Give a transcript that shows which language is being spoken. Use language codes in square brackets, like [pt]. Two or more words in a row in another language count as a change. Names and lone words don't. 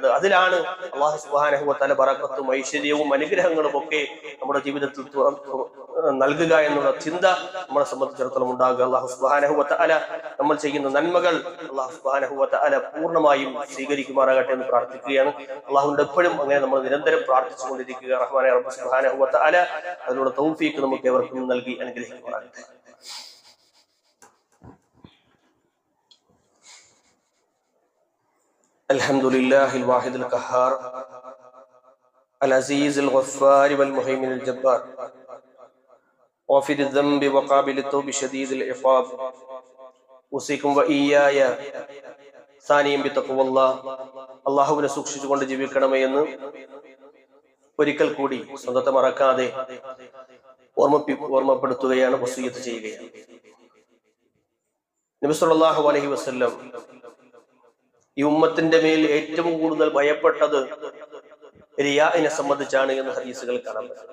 [ml] അതിലാണ് അല്ലാഹു [ar] سبحانه وتعالى [ml] ബറക്കത്തും ഐശ്വര്യവും അനുഗ്രഹങ്ങളും ഒക്കെ നമ്മുടെ ജീവിതത്തിൽ നൽകുക എന്നുള്ള ചിന്ത നമ്മളെ സംബന്ധിച്ചിടത്തോളം ഉണ്ടാകുക. അല്ലാഹു [ar] سبحانه وتعالى [ml] നമ്മൾ ചെയ്യുന്ന നന്മകൾ അല്ലാഹു [ar] سبحانه وتعالى [ml] പൂർണ്ണമായും സ്വീകരിക്കുമാറാകട്ടെ എന്ന് പ്രാർത്ഥിക്കുകയാണ്. അല്ലാഹുവിന്റെ എപ്പോഴും അങ്ങനെ നമ്മൾ നിരന്തരം പ്രാർത്ഥിച്ചുകൊണ്ടിരിക്കുക. റഹ്മാനായ റബ്ബ് [ar] سبحانه وتعالى [ml] അതിനുള്ള തൗഫീഖ് നമുക്ക് ഏവർക്കും നൽകി അനുഗ്രഹിക്കുമാറാകട്ടെ. [ar] الحمد لله الواحد القهار العزيز الغفار والمهيمن الجبار غافر الذنب وقابل التوب شديد العقاب أوصيكم وإياي ثانيا بتقوى الله. [ml] അല്ലാഹുവിനെ സൂക്ഷിച്ചുകൊണ്ട് ജീവിക്കണമേ എന്ന് ഒരിക്കൽ കൂടി സ്വന്തത്തെ മറക്കാതെ ഓർമ്മപ്പെടുത്തുകയാണ്, വസിയ്യത്ത് ചെയ്യുകയാണ്. നബി [ar] صلى الله عليه وسلم [ml] ഈ ഉമ്മത്തിന്റെ മേൽ ഏറ്റവും കൂടുതൽ ഭയപ്പെട്ടത് റിയാഇനെ സംബന്ധിച്ചാണ് എന്ന് ഹദീസുകൾ കാണാൻ പറ്റും.